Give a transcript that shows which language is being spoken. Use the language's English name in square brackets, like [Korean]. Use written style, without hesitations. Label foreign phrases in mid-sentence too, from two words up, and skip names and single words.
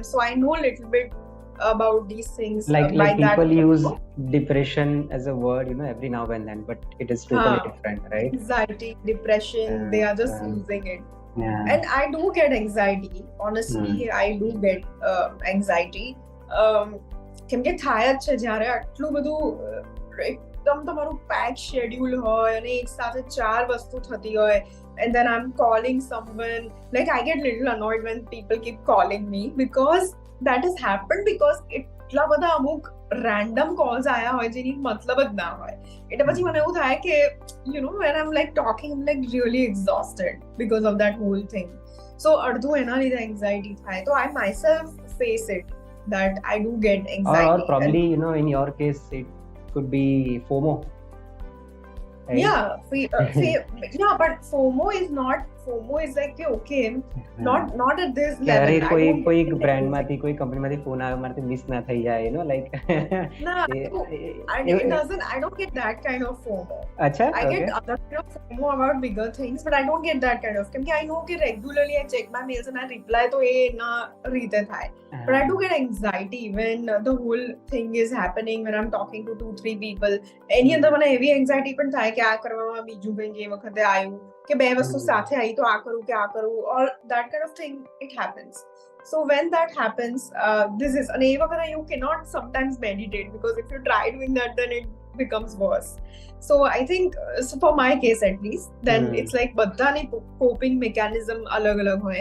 [English] So I know a little bit about these things. Like people use depression as a word, every now and then, but it is totally different, right? Anxiety, depression, they are just using it. And I do get anxiety. Honestly, I do get anxiety. [Gujarati] કેમ કે થાય જ છે જ્યારે આટલું બધું એકદમ તમારું [English] pack schedule [Gujarati] હોય અને એક સાથે 4 વસ્તુ થતી હોય, [English] and then I'm calling someone, like I get little annoyed when people keep calling me, because that has happened because [Gujarati] એટલા બધા અમુક random calls આયા હોય જેની મતલબ જ ના હોય. એટલે પછી મને એવું થાય કે [English] when I'm like talking, I'm like really exhausted because of that whole thing. [Gujarati] So અડધું એના લીધે anxiety થાય. [English] So I myself face it, that I do get anxiety. Or probably, in your case, it could be FOMO. Right? Yeah, but FOMO is like, okay, not at this level. [Gujarati] કોઈ brand માંથી કોઈ company માંથી phone આવે મારથી miss ના થઈ જાય, [English] like I don't get that kind of FOMO. I get other kind of FOMO about bigger things, but I don't get that kind of, because I know that regularly I check my mails and I reply to [Gujarati] ના રીતે થાય. [English] But I do get anxiety when the whole thing is happening, when I'm talking to 2-3 people. [Gujarati] Any અંદર મને [English] heavy anxiety [Gujarati] પણ થાય કે આ કરવામાં બીજું કંઈ એ વખતે આવ્યું, કે બે વસ્તુ સાથે આવી તો આ કરું કે આ કરું, [English] or that kind of thing, it happens. So when that happens, this is you cannot sometimes meditate, because if you try doing that, then it becomes worse. So I think, so for my case at least, then it's like badhani coping mechanism [Gujarati] અલગ અલગ હોય.